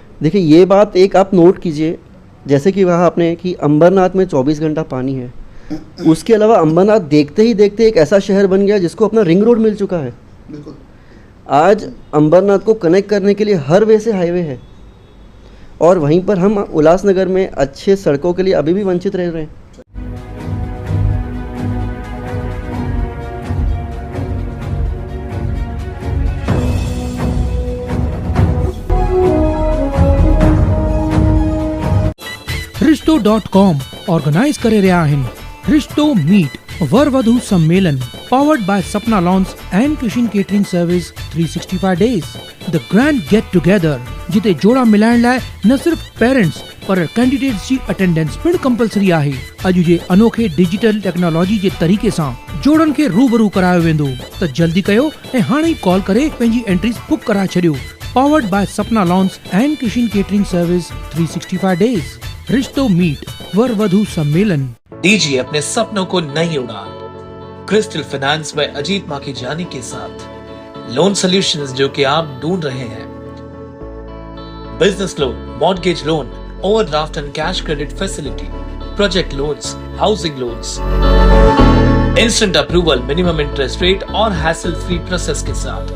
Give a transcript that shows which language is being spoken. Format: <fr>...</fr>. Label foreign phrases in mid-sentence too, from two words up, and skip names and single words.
<hi>देखिए ये बात एक आप नोट कीजिए, जैसे कि कहा आपने कि अंबरनाथ में 24 घंटा पानी है, उसके अलावा अंबरनाथ देखते ही देखते एक ऐसा शहर बन गया जिसको अपना</hi> <en>ring road</en> <hi>मिल चुका है। बिल्कुल। आज अंबरनाथ को कनेक्ट करने के लिए हर वे से हाईवे है, और वहीं पर हम उल्लासनगर में अच्छे सड़कों के लिए अभी भी वंचित रह रहे हैं।</hi> <sd>रिश्तो.com ऑर्गेनाइज करे रहिया आहिनि रिश्तो मीट वर वधू सम्मेलन</sd> <en>powered by Sapna Lawns and Kishin Catering Service 365 days the grand get together</en> <sd>जिते जोड़ा मिलाइण लाइ न सिर्फ पेरेंट्स पर कैंडिडेट्स जी अटेंडेंस पिण कंपलसरी आहे। अॼु जे अनोखे</sd> <en>digital technology</en> <sd>जे तरीक़े सां जोड़न खे रूबरू करायो वेंदो, त जल्दी कयो ऐं हाणे ई कॉल करे पंहिंजी</sd> <en>entries book</en> <sd>कराए छॾियो।</sd> <en>powered by Sapna Lawns and Kishin Catering Service 365 days रिश्तो मीट वर वधू सम्मेलन।</en> <hi>दीजिए अपने सपनों को नई उड़ान क्रिस्टल फाइनेंस में अजीत माखीजानी के साथ।</hi> <en>loan solutions</en> <hi>जो कि आप ढूंढ रहे हैं,</hi> <en>business loan, mortgage loan, overdraft and cash credit facility, project loans, housing loans, instant approval, minimum interest rate</en> <hi>और</hi> <en>hassle free process</en> <hi>के साथ।</hi>